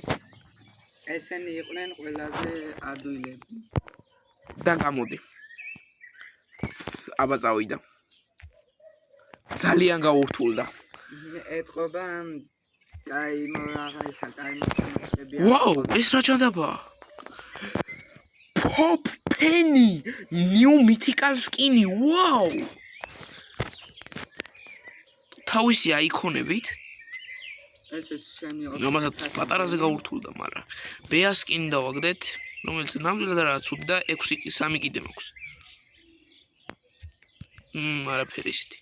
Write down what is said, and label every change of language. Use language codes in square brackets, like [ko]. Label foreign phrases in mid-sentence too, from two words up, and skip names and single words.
[ka] ესენი იყვნენ ყველაზე ადვილები. და გამოდი. აბა წავიდა. ძალიან გაურთულდა. ეთყობა კაი მაღალისა კაი მოხდები. ვაუ, ეს რა ჩანდაბა? [en] Pop Penny, new mythical skin. [ka] ვაუ. თავისი აიკონებით ესეც ჩემი ამასაც პატარაზე გაურთულდა, მაგრამ ბეა სკინი დავაგდეთ, რომელიც ნამდვილად არაა ცუდი და 3 კიდე მაქვს. არაფერი ისეთი.